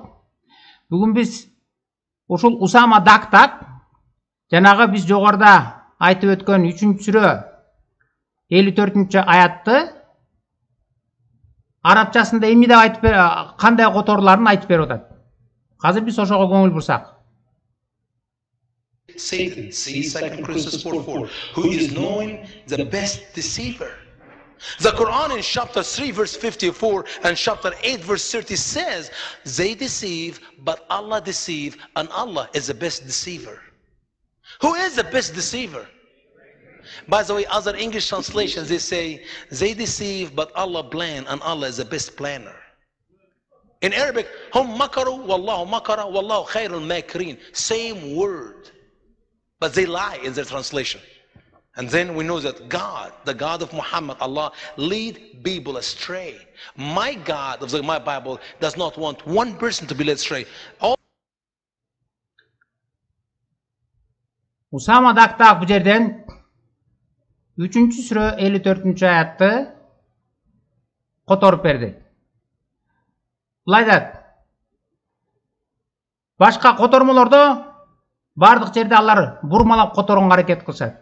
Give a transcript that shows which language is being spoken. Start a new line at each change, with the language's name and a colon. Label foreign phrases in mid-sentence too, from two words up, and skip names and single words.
Kyrgyz: Бүгүн биз ушул Усама Дактак жанагы биз жогоруда айтып өткөн 3-сүрө 54-аятты арабчасында эмне деп айтып кандай которууларын айтып берип атат. Азыр биз ошого көңүл бурсак.
English: Satan, see 2 Corinthians 4:4, who is known the best deceiver. The Quran in chapter 3 verse 54 and chapter 8 verse 30 says, they deceive, but Allah deceive, and Allah is the best deceiver. Who is the best deceiver? By the way, other English translations, they say, they deceive, but Allah plan, and Allah is the best planner. In Arabic,
Arabic: هم مكروا والله مكر والله خير الماكرين.
English: Same word, but they lie in their translation. And then we know that God, the God of Muhammad, Allah, lead people astray. My God of my Bible does not want one person to be led astray.
Kyrgyz: Усама Дактак бу жерден 3-сүрө 54-аятты которуп берди. Булай айтат. Башка котормолордо бардык жерде алар бурмалап которгонго аракет кылышат.